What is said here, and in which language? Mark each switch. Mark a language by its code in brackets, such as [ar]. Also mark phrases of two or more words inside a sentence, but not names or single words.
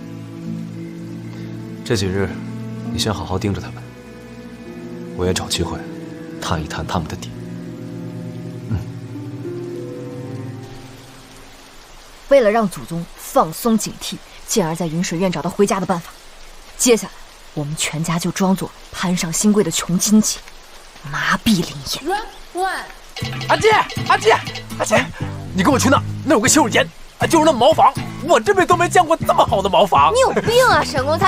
[zh] 這幾日，你先好好盯着他们，我也找机会探一探他们的底。为了让祖宗放鬆警惕，进而在雲水院找到回家的辦法，接下來我們全家就裝作攀上新貴的窮親戚，麻痹林燕。阿姐，你跟我去那有個洗手間，就是那茅房，我這輩子都沒見過這麼好的茅房。你有病啊，沈公才！